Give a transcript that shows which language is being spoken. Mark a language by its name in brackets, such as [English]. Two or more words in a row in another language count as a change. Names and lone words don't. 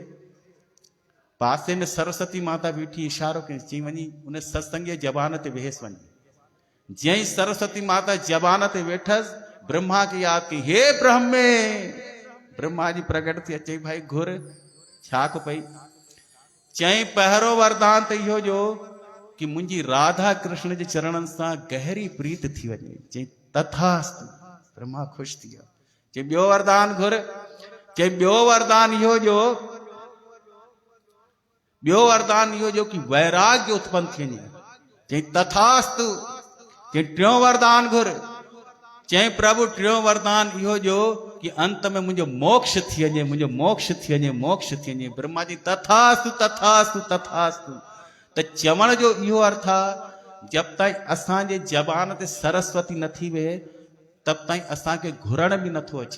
[Sindhi] पासे में सरस्वती माता बीठी इशारो कयईं, चई वञी उन सत्संगी जबान ते वेहसि वञी। जंहिं सरस्वती माता जबान ते वेठसि, ब्रह्मा खे यादि कई, हे ब्रह्मे, ब्रह्मा जी प्रगट थी अचे, भाई घुर छा को पई। चई पहिरियों वरदान त इहो जो कि मुंहिंजी राधा कृष्ण जे चरणनि सां गहरी प्रीत थी वञे। चई तथास्तु, ब्रह्मा ख़ुशि थी वियो। चई ॿियो वरदान घुर, चई ॿियो वरदान इहो जो कि वैराग्य उत्पन्न थी वञे। चई तथास्तु। चई 3 वरदान घुर, चई प्रभु 3 वरदान इहो जो कि अंत में मुंहिंजो मोक्ष थी वञे, मुंहिंजो मोक्ष थी वञे, मोक्ष थी वञे। ब्रह्मा जी तथास्तु तथास्तु तथास्तु। त चवण जो इहो अर्थ आहे, जब ताईं असांजे जबान ते सरस्वती नथी वेहे तब ताईं असांखे घुरण बि नथो अचे।